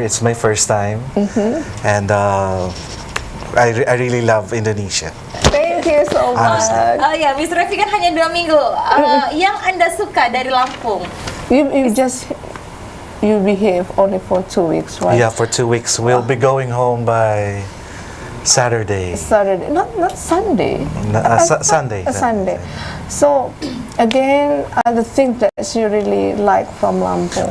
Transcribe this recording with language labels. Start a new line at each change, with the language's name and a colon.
English: It's my first time, and I really love Indonesia. Thank you so much.
Indonesian: Oh ya, Mr. Revi kan hanya 2 minggu. Yang Anda suka dari Lampung?
English: You behave only for 2 weeks, right? Yeah, for 2 weeks. We'll be going home by Saturday. Saturday, not Sunday. Sunday. Sunday. So, again, the things that you really like from Lampung.